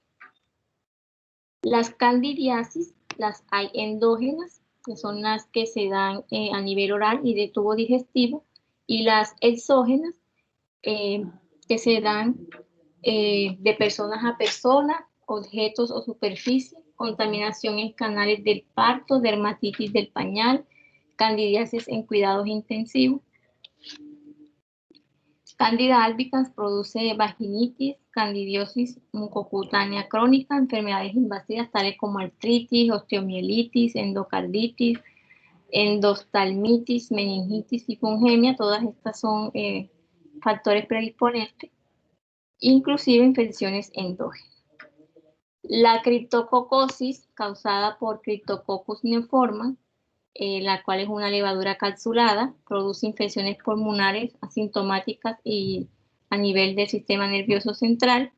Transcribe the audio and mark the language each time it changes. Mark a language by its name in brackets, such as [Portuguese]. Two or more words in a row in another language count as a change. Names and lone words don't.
[Spanish] Las candidiasis las hay endógenas, que son las que se dan a nivel oral y de tubo digestivo, y las exógenas, que se dan de personas a personas, objetos o superficie, contaminación en canales del parto, dermatitis del pañal, candidiasis en cuidados intensivos. Candida albicans produce vaginitis, candidiosis mucocutánea crónica, enfermedades invasivas tales como artritis, osteomielitis, endocarditis, endoftalmitis, meningitis y fungemia. Todas estas son factores predisponentes, inclusive infecciones endógenas. La criptococosis, causada por Cryptococcus neoformans, la cual es una levadura capsulada, produce infecciones pulmonares asintomáticas y a nivel del sistema nervioso central.